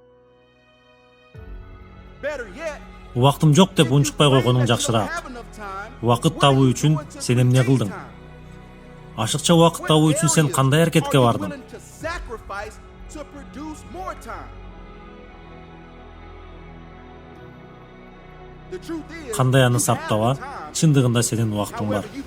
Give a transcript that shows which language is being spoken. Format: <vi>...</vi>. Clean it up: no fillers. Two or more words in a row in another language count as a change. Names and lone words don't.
<en>Better yet,</en> <ky>Убактым жок деп</ky> <en>if you</en> <ky>унчукпай</ky> <en>claim</en> <ky>койгонуң</ky> <en>that you don't</en> <ky>жакшыраак.</ky> <en>have enough time,</en> <ky>Убакыт табуу үчүн сен эмне кылдың? Ашыкча убакыт табуу үчүн сен кандай аракетке бардың? Кандай аны саптаба, чындыгында сенин убактың бар.</ky>